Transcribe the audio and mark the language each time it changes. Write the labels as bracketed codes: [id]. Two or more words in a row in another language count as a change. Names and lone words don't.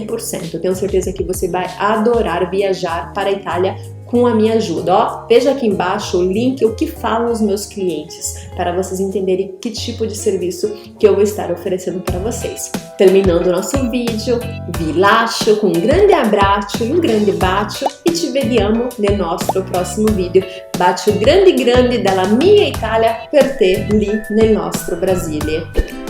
[pt] Eu tenho certeza que você vai adorar viajar para a Itália com a minha ajuda. Ó, veja aqui embaixo o link, o que falam os meus clientes, para vocês entenderem que tipo de serviço que eu vou estar oferecendo para vocês. Terminando o nosso vídeo, [it] vi lascio com um grande abraço e um grande bacio e ci vediamo nel nostro prossimo video. Bacio grande grande dalla mia Italia per te lì nel nostro Brasile.